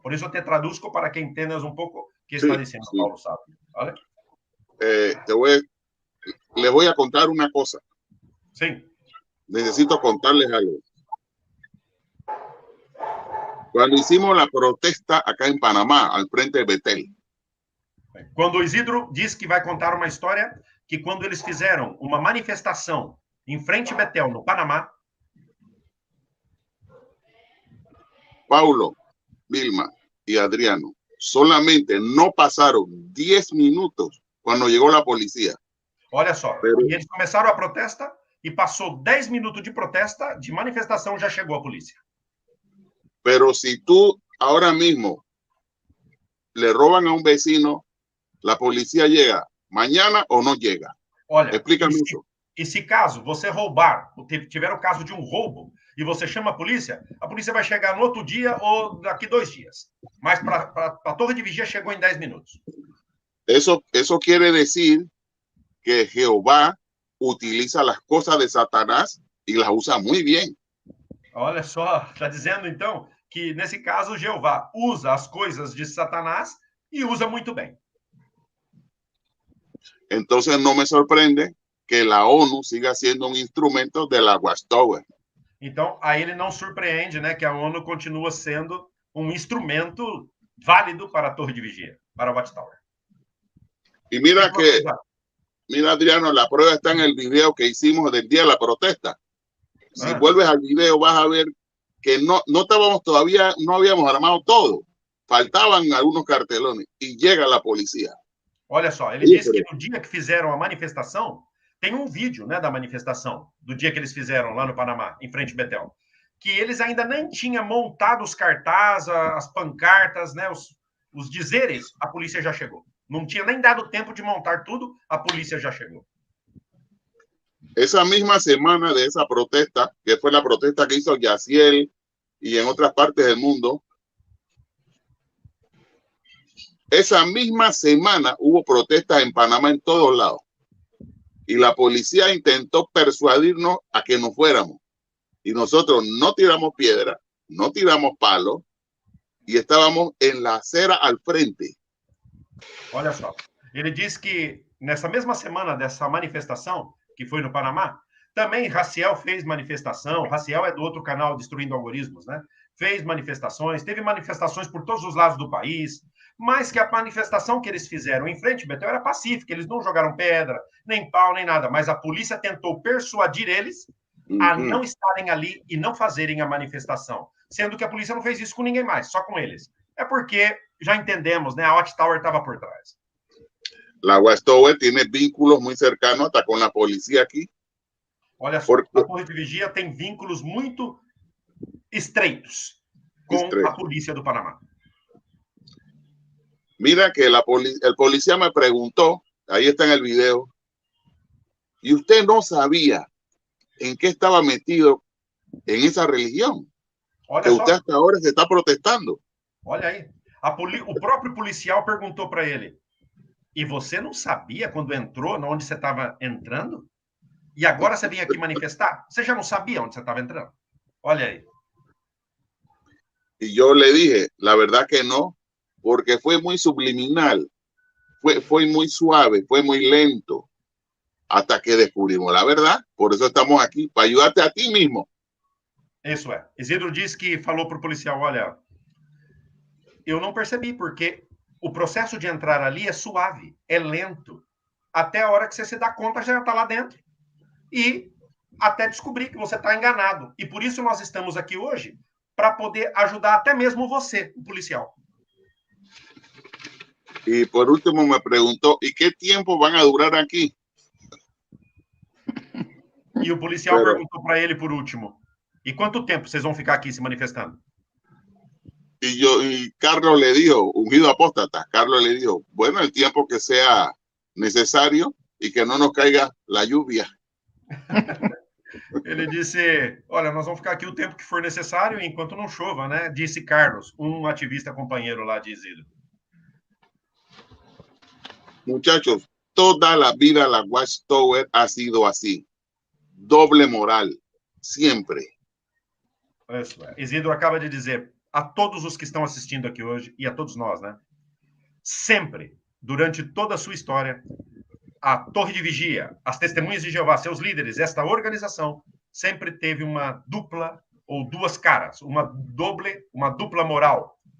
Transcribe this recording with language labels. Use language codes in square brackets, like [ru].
[es] Por eso te traduzco para que entiendas un poco qué está diciendo Paulo Sábio, ¿vale? Les voy a contar una cosa. Sí. Necesito contarles algo. Cuando hicimos la protesta acá en Panamá, al frente de Betel. [pt] Quando Isidro diz que vai contar uma história, que quando eles fizeram uma manifestação em frente a Betel, no Panamá. [es] Paulo, Vilma y Adriano solamente no pasaron 10 minutos cuando llegó la policía. [pt] Olha só, e eles começaram a protesta e passou 10 minutos de protesta, de manifestação, já chegou a polícia. [es] Pero si tú ahora mismo le roban a un vecino, la policía llega mañana o no llega. [pt] Olha, [es] explícame isso. [pt] E se caso você roubar, tiver o caso de um roubo, e você chama a polícia vai chegar no outro dia ou daqui 2 dias. Mas para a torre de vigia chegou em 10 minutos. [es] Eso quiere decir que Jehová utiliza las cosas de Satanás y las usa muy bien. [pt] Olha só, está dizendo então que nesse caso Jeová usa as coisas de Satanás e usa muito bem. [es] Entonces no me sorprende que la ONU siga siendo un instrumento de la Watchtower. [pt] Então, aí ele não surpreende, né, que a ONU continua sendo um instrumento válido para a torre de vigia, para a Watchtower. [es] Y mira Adriano, la prueba está en el video que hicimos del día de la protesta. Si vuelves al video vas a ver que no estábamos todavía, no habíamos armado todo. Faltaban algunos cartelones y llega la policía. [pt] Olha só, ele disse que no dia que fizeram a manifestação, tem um vídeo, né, da manifestação, do dia que eles fizeram lá no Panamá, em frente ao Betel, que eles ainda nem tinham montado os cartazes, as pancartas, né, os dizeres, a polícia já chegou. Não tinha nem dado tempo de montar tudo, a polícia já chegou. [es] Esa misma semana de esa protesta, que fue la protesta que hizo Yaciel y en otras partes del mundo, esa misma semana hubo protestas en Panamá en todos lados. Y la policía intentó persuadirnos a que nos fuéramos. Y nosotros no tiramos piedra, no tiramos palos y estábamos en la acera al frente. [pt] Olha só, ele disse que nessa mesma semana dessa manifestação, que foi no Panamá, também Raciel fez manifestação. Raciel é do outro canal Destruindo Algoritmos, né? Fez manifestações, teve manifestações por todos os lados do país, mas que a manifestação que eles fizeram em frente ao Betel era pacífica, eles não jogaram pedra, nem pau, nem nada, mas a polícia tentou persuadir eles a não estarem ali e não fazerem a manifestação, sendo que a polícia não fez isso com ninguém mais, só com eles. É porque, já entendemos, né, a Watchtower estava por trás. [es] La Watchtower tiene vínculos muy cercanos hasta con la policía aquí. [pt] Olha só, a torre de vigia tem vínculos muito estreitos com a polícia do Panamá. [es] Mira que el policía me preguntó, ahí está en el video, y usted no sabía en qué estaba metido en esa religión. [pt] Olha que só, [es] usted hasta ahora se está protestando. [pt] Olha aí, o próprio policial perguntou para ele, e você não sabia quando entrou, onde você estava entrando? E agora você vem aqui manifestar? Você já não sabia onde você estava entrando? Olha aí. [es] Y yo le dije, la verdad que no, porque fue muy subliminal, fue muy suave, fue muy lento, hasta que descubrimos la verdad. Por eso estamos aquí, para ayudarte a ti mismo. [pt] Isso é. Isidro disse que falou para o policial, olha, eu não percebi, porque o processo de entrar ali é suave, é lento. Até a hora que você se dá conta, já está lá dentro. E até descobrir que você está enganado. E por isso nós estamos aqui hoje, para poder ajudar até mesmo você, o policial. [es] Y por último me preguntó, ¿y qué tiempo van a durar aquí? [pt] E o policial perguntou para ele por último, e quanto tempo vocês vão ficar aqui se manifestando? [es] Y Carlos le dijo, ungido apóstata, Carlos le dijo, bueno, el tiempo que sea necesario y que no nos caiga la lluvia. [pt] Ele disse, olha, nós vamos ficar aqui o tempo que for necessário enquanto não chova, né? Disse Carlos, um ativista companheiro lá de Isidro. [es] Muchachos, toda la vida la Watchtower ha sido así. Doble moral, siempre. [pt] Isso é. Isidro acaba de dizer a todos os que estão assistindo aqui hoje, e a todos nós, né? Sempre, durante toda a sua história, a Torre de Vigia, as Testemunhas de Jeová, seus líderes, esta organização, sempre teve uma dupla ou duas caras, uma dupla moral.